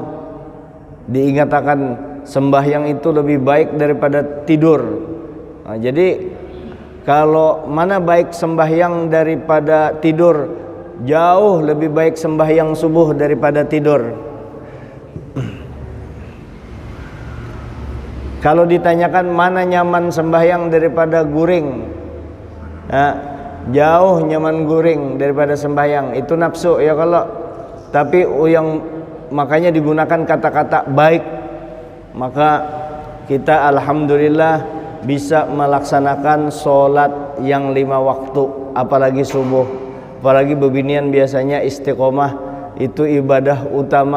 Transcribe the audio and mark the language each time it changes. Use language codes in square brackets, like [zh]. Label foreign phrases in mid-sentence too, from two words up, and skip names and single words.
[id] Diingatkan sembahyang itu lebih baik daripada tidur. Nah, jadi kalau mana baik sembahyang daripada tidur, jauh lebih baik sembahyang subuh daripada tidur. [bjn] Kalau ditanyakan mana nyaman sembahyang daripada guring, nah, jauh nyaman guring daripada sembahyang. [id] Itu nafsu ya kalau. Tapi yang makanya digunakan kata-kata baik. Maka kita alhamdulillah bisa melaksanakan sholat yang 5 waktu, apalagi subuh. [bjn] Apalagi bebinian biasanya istiqomah itu ibadah utama.